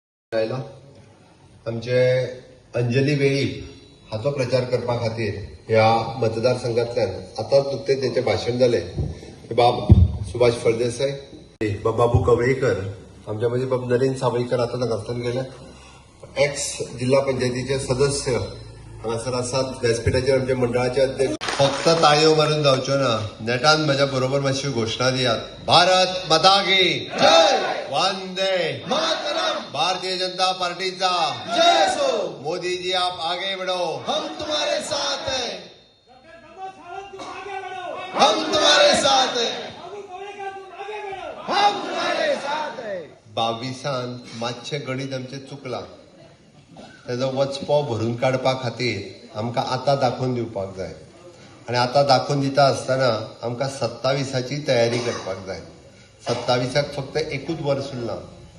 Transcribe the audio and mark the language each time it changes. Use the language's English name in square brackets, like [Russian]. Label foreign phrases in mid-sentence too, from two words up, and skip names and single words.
[Konkani] आयला आमचे अंजली वेळीप हाचो प्रचार करपा खातीर ह्या मतदारसंघातल्यान आतांच नुकतेच तेंचें भाशण जालें बाब सुभाष फळदेसाय बाबू कवळेकर आमच्या मदीं बाब नरेंद्र सावयकर आतां नगरसन गेले एक्स जिल्हा पंचायतीचे सदस्य हांगासर आसात व्यासपीठाचेर आमच्या मंडळाचे अध्यक्ष फक्त ताळयो मारून जावच्यो ना नेटान म्हज्या बरोबर मातशी घोषणा दियात [Hindi] भारत माता की जय वंदे मातरम [Konkani] भारतीय जनता पार्टीचा जय सो मोदी जी [Hindi] आप आगे बढ़ो हम तुम्हारे साथ हैं हम तुम्हारे साथ हैं हम तुम्हारे साथ हैं [Konkani] 22 मातशे गणित आमचे चुकला तेजो वचपो भरून काडपा खातीर आमकां आतां दाखोवन दिवपाक जाय आनी आतां दाखोवन दिता आसतना आमकां 27ची तयारी करपाक जाय 27क फक्त एकूच वर्स उरलां हांव